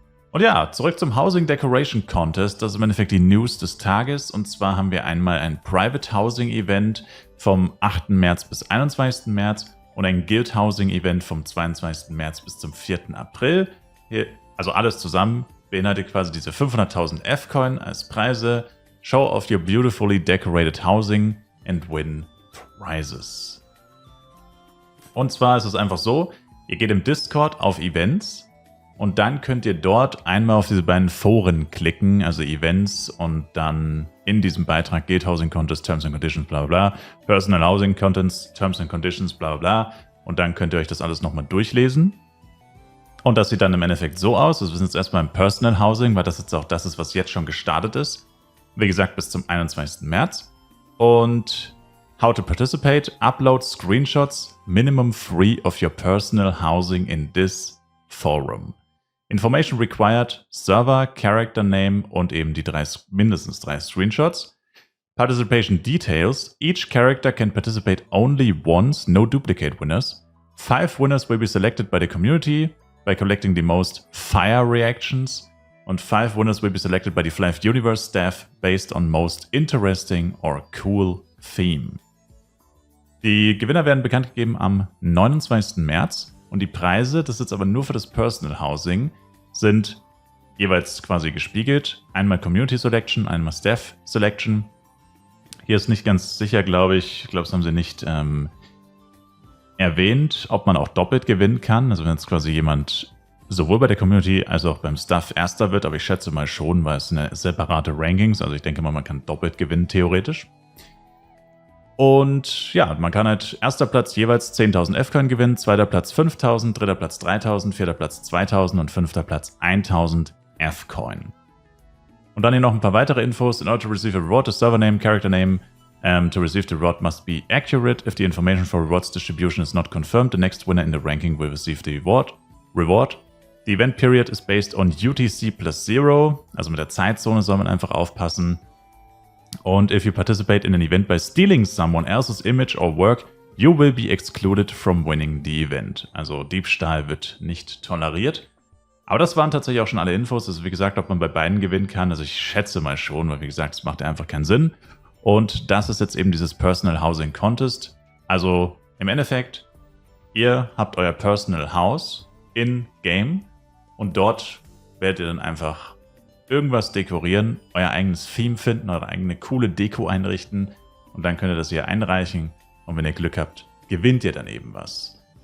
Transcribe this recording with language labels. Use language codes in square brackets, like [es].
[de] Und ja, zurück zum Housing Decoration Contest. Das ist im Endeffekt die News des Tages. Und zwar haben wir einmal ein Private Housing Event vom 8. März bis 21. März und ein Guild Housing Event vom 22. März bis zum 4. April. Hier, also alles zusammen beinhaltet quasi diese 500.000 F-Coin als Preise. [en] Show off your beautifully decorated housing and win prizes. [de] Und zwar ist es einfach so, ihr geht im Discord auf Events. Und dann könnt ihr dort einmal auf diese beiden Foren klicken, also Events, und dann in diesem Beitrag Guild Housing Contest, Terms and Conditions, bla bla bla, Personal Housing Contents, Terms and Conditions, bla bla, und dann könnt ihr euch das alles nochmal durchlesen. Und das sieht dann im Endeffekt so aus, also wir sind jetzt erstmal im Personal Housing, weil das jetzt auch das ist, was jetzt schon gestartet ist. Wie gesagt, bis zum 21. März. [en] Und how to participate, upload screenshots, minimum 3 of your personal housing in this forum. Information required, Server, Character Name [de] und eben die mindestens [en] 3 Screenshots. Participation details, each character can participate only once, no duplicate winners. 5 winners will be selected by the community by collecting the most fire reactions. Und 5 winners will be selected by the Flive Universe staff based on most interesting or cool theme. [de] Die Gewinner werden bekannt gegeben am 29. März. Und die Preise, das ist jetzt aber nur für das Personal Housing, sind jeweils quasi gespiegelt. Einmal Community Selection, einmal Staff Selection. Hier ist nicht ganz sicher, glaube ich. Ich glaube, das haben sie nicht erwähnt, ob man auch doppelt gewinnen kann. Also wenn jetzt quasi jemand sowohl bei der Community als auch beim Staff Erster wird. Aber ich schätze mal schon, weil es eine separate Rankings. Also ich denke mal, man kann doppelt gewinnen, theoretisch. Und ja, man kann halt erster Platz jeweils 10.000 F-Coin gewinnen, zweiter Platz 5.000, dritter Platz 3.000, vierter Platz 2.000 und fünfter Platz 1.000 F-Coin. Und dann hier noch ein paar weitere Infos. [en] In order to receive a reward, the server name, character name to receive the reward must be accurate. If the information for rewards distribution is not confirmed, the next winner in the ranking will receive the reward. The event period is based on UTC plus 0. [de] Also mit der Zeitzone soll man einfach aufpassen. [en] Und if you participate in an event by stealing someone else's image or work, you will be excluded from winning the event. [de] Also Diebstahl wird nicht toleriert. Aber das waren tatsächlich auch schon alle Infos. Also wie gesagt, ob man bei beiden gewinnen kann, also ich schätze mal schon, weil wie gesagt, es macht einfach keinen Sinn. Und das ist jetzt eben dieses Personal Housing Contest. Also im Endeffekt, ihr habt euer Personal House in Game und dort werdet ihr dann einfach irgendwas dekorieren, euer eigenes Theme finden, eure eigene coole Deko einrichten und dann könnt ihr das hier einreichen und wenn ihr Glück habt, gewinnt ihr dann eben was.